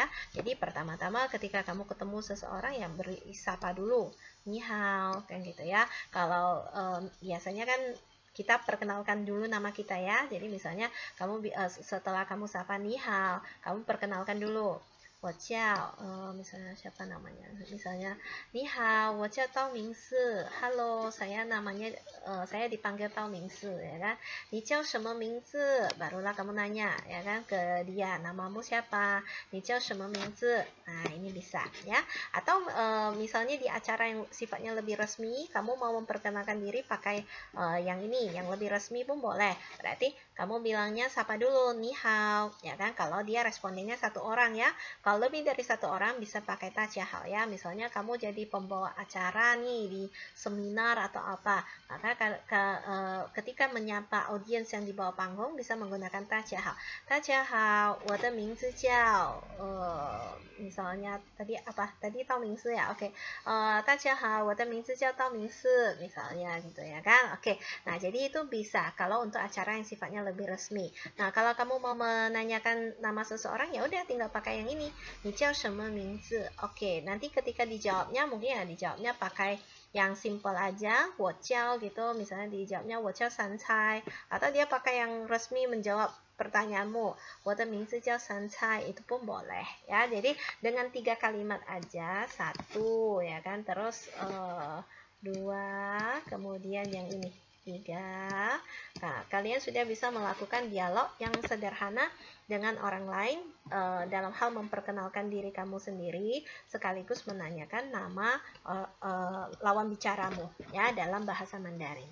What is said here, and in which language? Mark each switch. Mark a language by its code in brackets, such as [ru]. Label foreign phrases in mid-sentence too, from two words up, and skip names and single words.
[id] Jadi pertama-tama ketika kamu ketemu seseorang yang beri sapa dulu, [zh] 你好 [id] kan gitu ya. Kalau biasanya kan kita perkenalkan dulu nama kita ya. Jadi misalnya kamu setelah kamu sapa [zh] 你好, [id] kamu perkenalkan dulu. misalnya siapa namanya? [zh] Misalnya, 你好, 我叫道明寺. [id] Halo, saya namanya saya dipanggil Tao Mingsi, ya kan? [zh] 你叫什么名字? [id] Barulah kamu nanya, ya kan, ke dia, namamu siapa? [zh] 你叫什么名字? [id] Nah, ini bisa, ya. Atau misalnya di acara yang sifatnya lebih resmi, kamu mau memperkenalkan diri pakai yang ini, yang lebih resmi pun boleh. Berarti kamu bilangnya sapa dulu, [zh] 你好, [id] ya kan? Kalau dia respondennya satu orang, ya. Kalau lebih dari satu orang bisa pakai tajahal, ya. Misalnya kamu jadi pembawa acara nih di seminar atau apa, maka ketika menyapa audiens yang di bawah panggung bisa menggunakan tajahal. Tajahal, [zh] 我的名字叫 [id] misalnya tadi apa? Tadi Tao Mingsi, ya. Oke. [zh] 大家好，我的名字叫道明寺, [id] misalnya gitu, ya kan. Oke. Nah, jadi itu bisa kalau untuk acara yang sifatnya lebih resmi. Nah, kalau kamu mau menanyakan nama seseorang, ya udah tinggal pakai yang ini. [zh] 你叫什么名字? [id] Oke, nanti ketika dijawabnya mungkin ya dijawabnya pakai yang simple aja, [zh] 我叫 [id] gitu, misalnya dijawabnya [zh] 我叫三菜, [id] atau dia pakai yang resmi menjawab pertanyaanmu, [zh] 我的名字叫三菜, [id] itu pun boleh, ya. Jadi dengan 3 kalimat aja, 1, ya kan, terus 2, kemudian yang ini 3. Nah, kalian sudah bisa melakukan dialog yang sederhana dengan orang lain dalam hal memperkenalkan diri kamu sendiri sekaligus menanyakan nama lawan bicaramu, ya, dalam bahasa Mandarin.